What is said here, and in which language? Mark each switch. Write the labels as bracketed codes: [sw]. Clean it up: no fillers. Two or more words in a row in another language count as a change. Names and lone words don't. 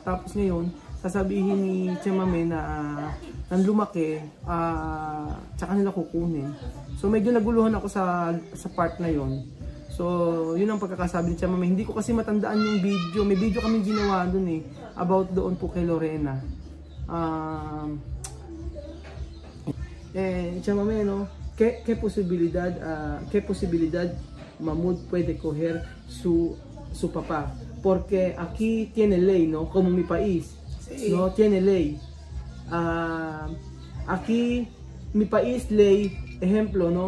[tl] Tapos ngayon sasabihin ni Chamame na nang lumaki, tsaka nila kukunin. So medyo naguluhan ako sa part na yon. So yun ang pagkakasabi ni Chamame. Hindi ko kasi matandaan yung video. May video kami ginawa dun about doon po kay Lorena. [es] Chamame, ¿no? ¿Qué posibilidad Mahmoud puede coger su papá? Porque aquí tiene ley, ¿no? Como mi país, Sí. ¿no? Tiene ley. Aquí, mi país, ley, ejemplo, ¿no?